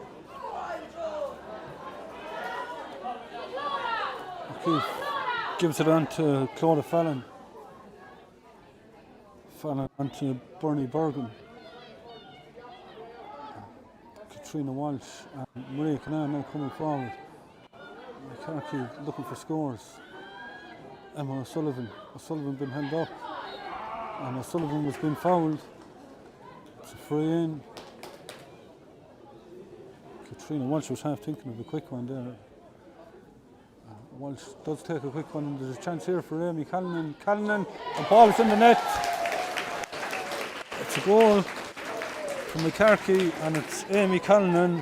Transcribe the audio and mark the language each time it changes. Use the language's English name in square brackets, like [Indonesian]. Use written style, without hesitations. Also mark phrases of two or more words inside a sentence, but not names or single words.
[English] Keith gives it on to Claudia Fallon. Fallon on to Bernie Bergen. Katrina Walsh and Maria Canal now coming forward. Moycarkey looking for scores. Emma O'Sullivan. O'Sullivan been held up, and O'Sullivan was being fouled. It's a free in. Katrina Walsh was half thinking of a quick one there. Walsh does take a quick one, and there's a chance here for Amy Callanan. Callanan, the ball is in the net. It's a goal from Moycarkey, and it's Amy Callanan.